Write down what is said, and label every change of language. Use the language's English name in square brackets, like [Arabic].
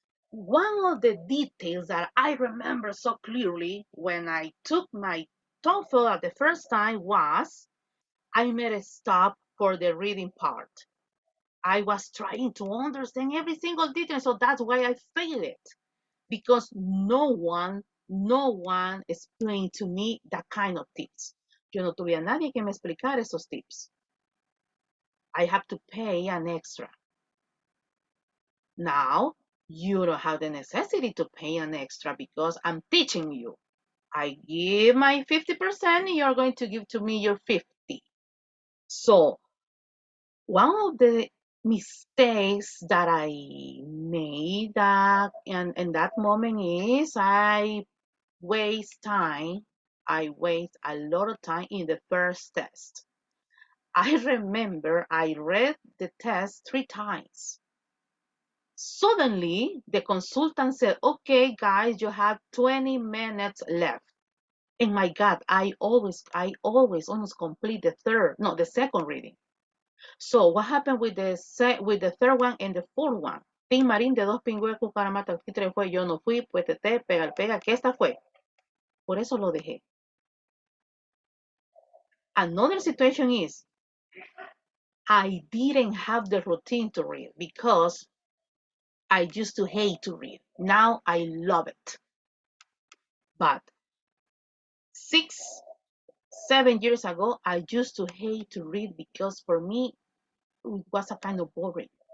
[English] One of the details that I remember so clearly when I took my TOEFL at the first time was I made a stop for the reading part. I was trying to understand every single detail, so that's why I failed it. Because no one explained to me that kind of tips. [Spanish] Yo no tuve a nadie que me explicara esos tips. [English] I have to pay an extra. Now, you don't have the necessity to pay an extra because I'm teaching you. I give my 50%, you're going to give to me your 50. So, one of the mistakes that I made in that moment is I waste time. I waste a lot of time in the first test. I remember I read the test 3 times. Suddenly, the consultant said, okay, guys, you have 20 minutes left. And my God, I always almost complete the second reading. So what happened with the third one and the fourth one? [Spanish] Tin Marín de dos pingües, cucaramata, títere fue, yo no fui, pues pega, que esta fue. Por eso lo dejé. [English] Another situation is, I didn't have the routine to read because I used to hate to read. Now I love it. But 6, 7 years ago, I used to hate to read because for me, it was a kind of boring.